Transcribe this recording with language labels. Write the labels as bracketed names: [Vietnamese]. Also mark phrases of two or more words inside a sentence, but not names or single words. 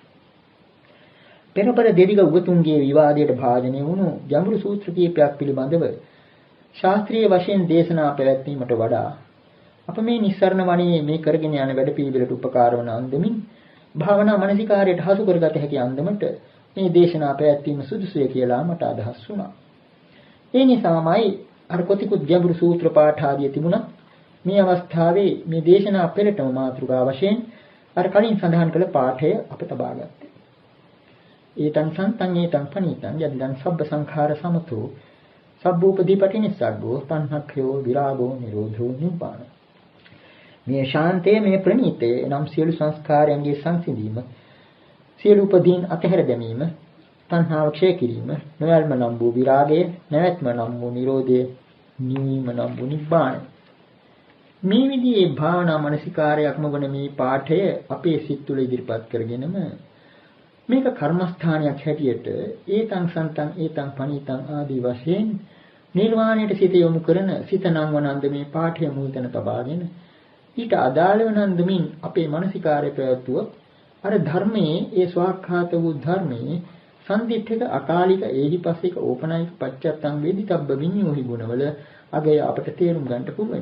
[Sinhala] පෙරපර දෙවිග උගතුන්ගේ විවාදයට භාජනය වුණු ගැඹුරු සූත්‍ර කීපයක් පිළිබඳව ශාස්ත්‍රීය වශයෙන් දේශනා පැවැත්වීමට වඩා අප මේ නිස්සරණ වණේ මේ කරගෙන යන වැඩ පිළිවෙලට උපකාර වන අන්දමින් භාවනා මනසිකාරයට හසු කරගත හැකි අන්දමට මේ දේශනා පැවැත්වීම සුදුසුය කියලා මට අදහස් වුණා. ඒ නිසාමයි අර කොතිකුත් ගැඹුරු සූත්‍ර පාඨ ආදිය තිබුණා. මේ අවස්ථාවේ මේ දේශනා පෙරටම මාතෘකාව වශයෙන් අර කලින් සඳහන් කළ පාඨය අප තබා ගත්තේ. [Pali] ඒතං සන්තං ඒතං පණීතං යදිදං සබ්බ සංඛාර සමතෝ සබ්බූපදීපටි නිස්සග්ගෝ තණ්හක්ඛයෝ විරාගෝ නිරෝධෝ නිබ්බාන. [Sinhala] මේ ශාන්තය මේ ප්‍රණීතය නම් සියලු සංස්කාරයන්ගේ සංසිඳීම, සියලු උපදීන් අතහැර දැමීම, තණ්හාව ක්ෂය කිරීම, නොයල්ම නම් වූ විරාගය, නැවැත්ම නම් වූ නිරෝධය, නිවීම නම් වූ නිබ්බාන. මේ විදිහේ භාවනා මනසිකාරයක්ම වන මේ පාඨය අපේ සිත් තුළ ඉදිරිපත් කරගෙනම මේක කර්මස්ථානයක් හැටියට [Pali] ඒතං සන්තං ඒතං පණීතං [Sinhala] ආදී වශයෙන් නිර්වාණයට සිත යොමු කරන සිත නම් වනන්ද මේ පාඨය මුල්තැන තබාගෙන ඊට අදාළ වනන්දමින් අපේ මනසිකාරය පැවැත්වුවොත් අර ධර්මයේ ඒ ස්වාක්ඛාත වූ ධර්මයේ [Pali] සම්දිත්තික අකාලික ඒහිපස්සික ඕපනායික පච්චත්තං වේදිතබ්බ විඤ්ඤෝහි [Sinhala] ගුණවල අගය අපට තේරුම් ගන්නට පුළුවන්.